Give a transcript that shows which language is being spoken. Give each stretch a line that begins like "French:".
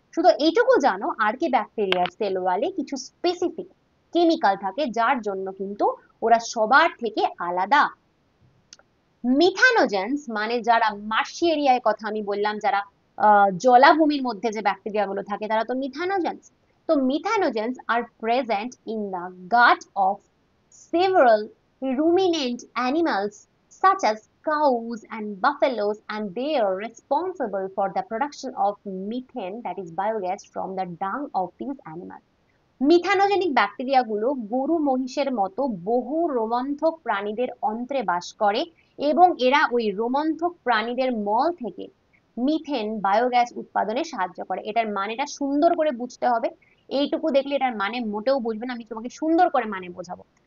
Bangla: শুধু এইটুকু জানো, আর্কি ব্যাকটেরিয়ার সেল ওয়ালে কিছু স্পেসিফিক কেমিক্যাল থাকে যার জন্য কিন্তু ওরা সবার থেকে আলাদা। মিথানোজেন্স মানে যারা মার্শি এরিয়ায় কথা আমি বললাম, যারা জলাভূমির মধ্যে যে ব্যাকটেরিয়া গুলো থাকে তারা তো মিথানোজেন্স।
English: তো methanogens are present in the gut of several ruminant animals such as cows and buffaloes, and they are responsible for the production of methane, that is biogas, from the dung of these animals.
Bangla: Methanogenic bacteria গুলো গরু মহিষের মতো বহু রোমন্থক প্রাণীদের অন্ত্রে বাস করে এবং এরা ওই রোমন্থক প্রাণীদের মল থেকে মিথেন বায়োগ্যাস উৎপাদনে সাহায্য করে। এটার মানেটা সুন্দর করে বুঝতে হবে, এইটুকু দেখলে এটার মানে মোটেও বুঝবে না, আমি তোমাকে সুন্দর করে মানে বোঝাবো।